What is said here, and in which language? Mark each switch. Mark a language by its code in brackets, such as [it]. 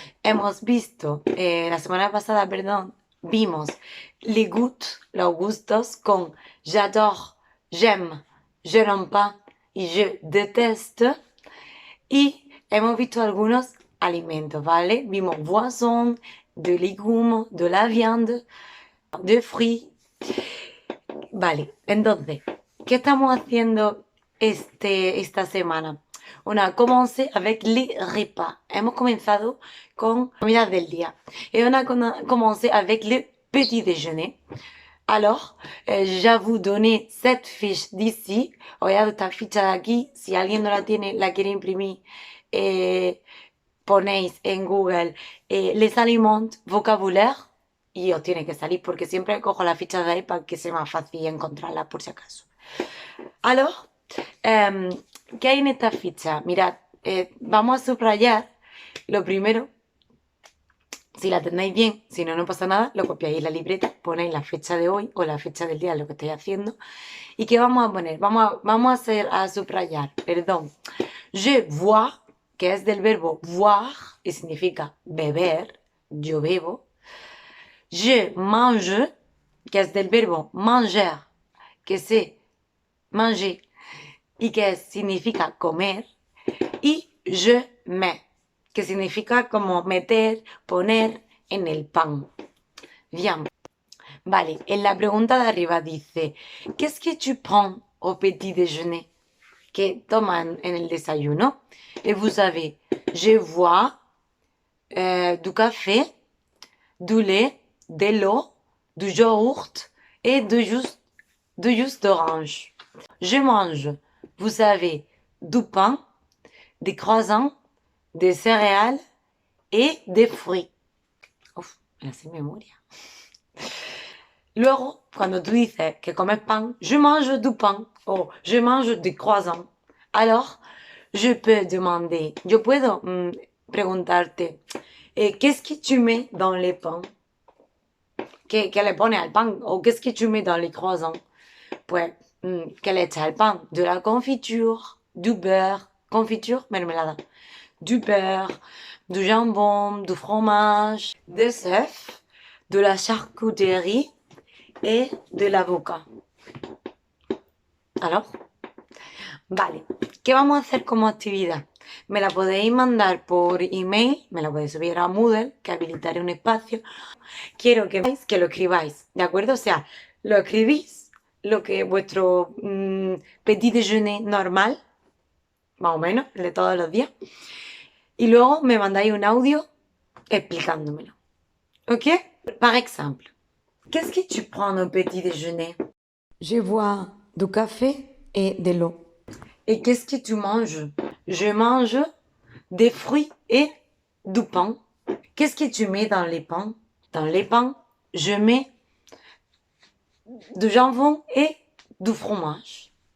[es] Hemos visto, la semana pasada, perdón, vimos [fr] les goûts, [es] los gustos, con [fr] j'adore, j'aime, je n'aime pas [es] y [fr] je déteste. [es] Y hemos visto algunos alimentos, ¿vale? Vimos [fr] boisson, de légumes, de la viande, de fruits. [es] Vale, entonces, ¿qué estamos haciendo esta semana? [fr] On a commencé avec les repas. [es] Hemos comenzado con comidas del día. [fr] Et on a commencé avec le petit déjeuner. Alors, je vais vous donner cette fiche d'ici. [es] Regarde esta ficha de aquí. Si alguien no la tiene, la quiere imprimir, ponéis en Google [fr] les aliments vocabulaire [es] y os tiene que salir porque siempre cojo la ficha de ahí para que sea más fácil encontrarla por si acaso. Alors, ¿qué hay en esta ficha? Mirad, vamos a subrayar lo primero. Si la tenéis bien, si no, no pasa nada, lo copiáis en la libreta, ponéis la fecha de hoy o la fecha del día de lo que estáis haciendo. ¿Y qué vamos a poner? Vamos a subrayar, perdón. [fr] Je vois, [es] que es del verbo voir y significa beber, yo bebo. [fr] Je mange, [es] que es del verbo [fr] manger, que c'est manger [es] y que significa comer. Y [fr] je mets, [es] que significa como meter, poner en el pan. Bien. Vale, en la pregunta de arriba dice, [fr] qu'est-ce que tu prends au petit déjeuner? [es] ¿Qué toman en el desayuno? [fr] Et vous avez, je vois du café, du lait, de l'eau, du yaourt et du jus d'orange. Je mange, vous savez, du pain, des croissants, des céréales et des fruits. [es] Uf, me la sé de memoria. Luego, cuando tú dices que comes pan, [fr] je mange du pain [es] o [fr] je mange des croissants. Alors, je peux demander, [es] yo puedo preguntarte, [fr] qu'est-ce que tu mets dans les pains? [es] ¿Qué le pones al pan? ¿O [fr] qu'est-ce que tu mets dans les croissants? [es] Pues, ¿qué le echas al pan? [fr] De la confiture, du beurre, confiture, mermelada, du beurre, du jambon, du fromage, des œufs, de la charcuterie et de l'avocat. [es] Alors, vale, ¿qué vamos a hacer como actividad? Me la podéis mandar por email, me la podéis subir a Moodle, que habilitaré un espacio. Quiero que veáis, que lo escribáis, ¿de acuerdo? O sea, lo escribís, lo que vuestro petit déjeuner normal, más o menos, el de todos los días, y luego me mandáis un audio explicándomelo. ¿Ok? [fr] Par exemple, qu'est-ce que tu prends au petit déjeuner? Je bois du café et de l'eau. Et qu'est-ce que tu manges? Je mange des fruits et du pain. Qu'est-ce que tu mets dans les pains? Dans les pains, je mets du jambon et du fromage.